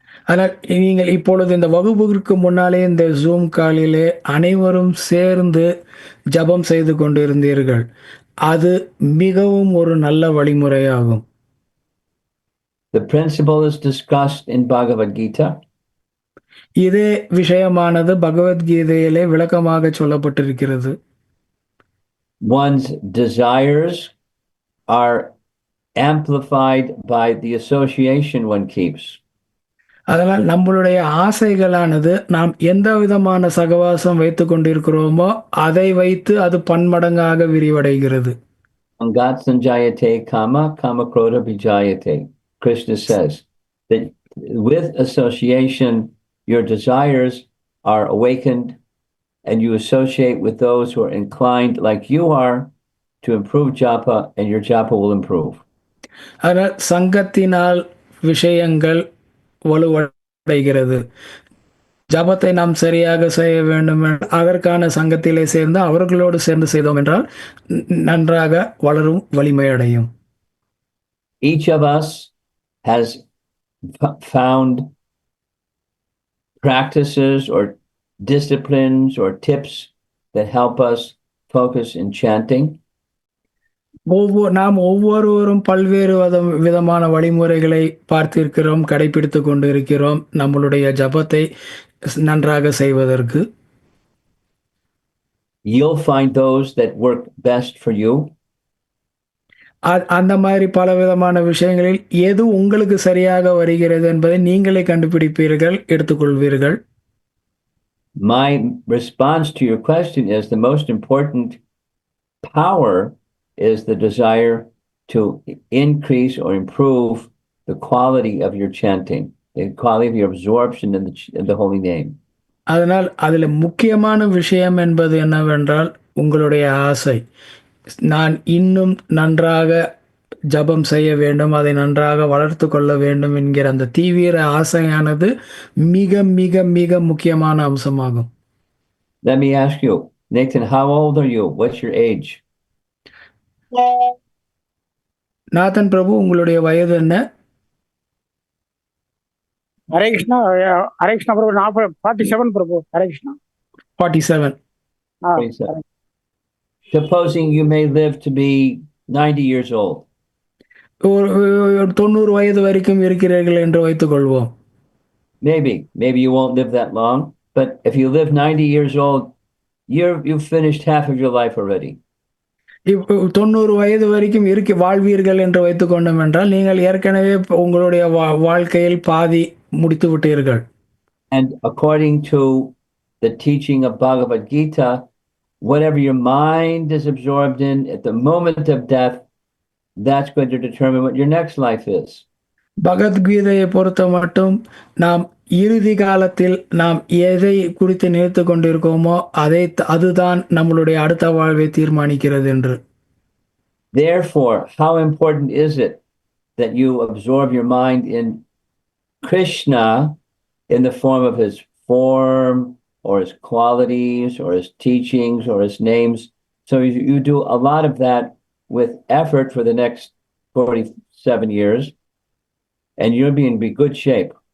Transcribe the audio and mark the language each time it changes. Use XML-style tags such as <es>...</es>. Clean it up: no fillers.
<ta>ஆனால் நீங்கள் இப்பொழுது இந்த வகுப்புக்கு முன்னாலே இந்த ஜூம் காலிலே அனைவரும் சேர்ந்து ஜபம் செய்து கொண்டிருந்தீர்கள். அது மிகவும் ஒரு நல்ல வழிமுறையாகும்.</ta> <en>The principle is discussed in Bhagavad Gita.</en> <ta>இதே விஷயமானது பகவத்கீதையிலே விளக்கமாக சொல்லப்பட்டிருக்கிறது.</ta> <en>One's desires are amplified by the association one keeps.</en> <ta>அதனால் நம்மளுடைய ஆசைகளானது நாம் எந்த விதமான சகவாசம் வைத்து கொண்டிருக்கிறோமோ அதை வைத்து அது பன்மடங்காக விரிவடைகிறது.</ta> <sa>Angat sanjayate kama, kama krodha vijayate.</sa> <en>Krishna says that with association, your desires are awakened and you associate with those who are inclined like you are to improve japa, and your japa will improve.</en> <ta>அதனால் சங்கத்தினால் விஷயங்கள் வலுவடைகிறது. ஜபத்தை நாம் சரியாக செய்ய வேண்டும், அதற்கான சங்கத்திலே சேர்ந்து அவர்களோடு சேர்ந்து செய்தோம் என்றால் நன்றாக வளரும், வலிமை அடையும்.</ta> <en>Each of us has found practices or disciplines or tips that help us focus in chanting.</en> <ta>நாம் ஒவ்வொருவரும் பல்வேறு விதமான வழிமுறைகளை பார்த்திருக்கிறோம், கடைபிடித்து கொண்டு இருக்கிறோம் நம்மளுடைய ஜபத்தை நன்றாக செய்வதற்கு.</ta> <en>You'll find those that work best for you.</en> <ta>அந்த மாதிரி பல விதமான விஷயங்களில் எது உங்களுக்கு சரியாக வருகிறது என்பதை நீங்களே கண்டுபிடிப்பீர்கள், எடுத்துக்கொள்வீர்கள்.</ta> <en>My response to your question is the most important power is the desire to increase or improve the quality of your chanting, the quality of your absorption in the holy name.</en> <ta>அதனால் அதில் முக்கியமான விஷயம் என்பது என்னவென்றால் உங்களுடைய ஆசை. நான் இன்னும் நன்றாக ஜபம் செய்ய வேண்டும், அதை நன்றாக வளர்த்து கொள்ள வேண்டும் என்கிற அந்த தீவிர ஆசையானது மிக மிக மிக முக்கியமான அம்சமாகும்.</ta> <en>Let me ask you, Nathan, how old are you? What's your age?</en> <ta>நாதன் பிரபு, உங்களுடைய வயது என்ன? ஹரே கிருஷ்ணா பிரபு, 47 பிரபு. Hare Krishna.</ta> <en>47. Supposing you may live to be 90 years old.</en> <ta>ஒரு 90 வயது வரைக்கும் இருக்கிறீர்கள் என்று வைத்துக் கொள்வோம்.</ta> <en>Maybe you won't live that long, but if you live 90 years old, you've finished half of your life already.</en> <ta>90 வயது வரைக்கும் வாழ்வீர்கள் என்று வைத்துக் கொண்டோம் என்றால் நீங்கள் ஏற்கனவே உங்களுடைய வாழ்க்கையில் பாதி முடித்து விட்டீர்கள்.</ta> <en>And according to the teaching of Bhagavad Gita, whatever your mind is absorbed in at the moment of death, that's going to determine what your next life is.</en> <ta>பகவத்கீதையை பொறுத்த மட்டும் நாம் இறுதி காலத்தில் நாம் எதை குறித்து நினைத்து கொண்டிருக்கோமோ அதுதான் நம்மளுடைய அடுத்த வாழ்வை தீர்மானிக்கிறது என்று.</ta> <en>Therefore, how important is it that you absorb your mind in Krishna in the form of his form or his qualities or his teachings or his names? So you do a lot of that with effort for the next 47 years, and you'll be in good shape.</en>